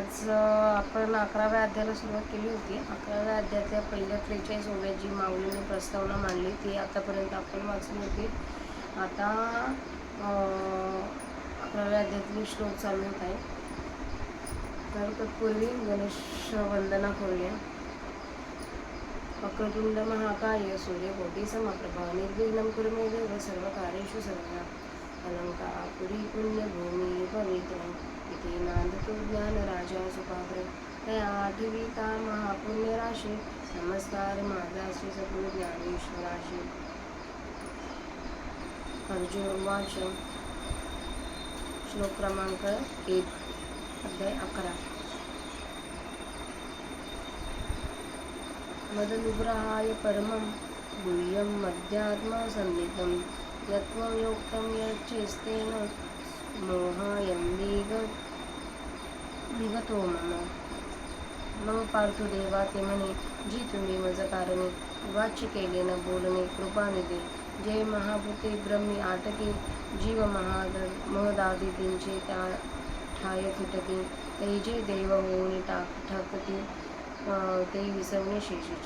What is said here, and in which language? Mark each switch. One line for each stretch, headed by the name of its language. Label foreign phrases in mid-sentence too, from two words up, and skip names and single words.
Marathi: आज आपण 11व्या अध्यायाला सुरुवात केली होती. 11व्या अध्यायातल्या पहिल्या 43 ओव्या जी माऊलीने प्रस्तावना मांडली ती आतापर्यंत आपण वाचली होती. आता 11व्या अध्यायातील श्लोक चालू होत आहे. तर तत्पूर्वी गणेश वंदना करूया.
Sanskrit: वक्रतुंड महाकाय सूर्यकोटी समप्रभा निर्विघ्नं कुरु मे देव सर्वकार्येषु सर्वदा.
Marathi: अलंकापुरी पुण्यभूमी पवित्र इति नांदतो ज्ञानराजा सुपात्र. तया आठविता महापुण्यराशी नमस्कार माझा श्री सद्गुरु ज्ञानेश्वराशी.
Sanskrit: अर्जुन उवाच.
Marathi: श्लोक क्रमांक 1 अध्याय 11.
Sanskrit: मदनुग्रहाय परमं गुह्यं मध्यात्मसन्निधं यत्त्वं योक्तं यच्चेस्तेन मोहायं विगतो मम.
Marathi: मग पार्थुदेवा ते म्हणे, जी तुम्ही मज कारणे वाच्य केले न बोलणे कृपानिधी. जे महाभूते ब्रह्मी आटके जीव महदादितींचे त्या ठाय फुटके. ते जे देव होऊन ठाकती ते विसवणे शेषीचे.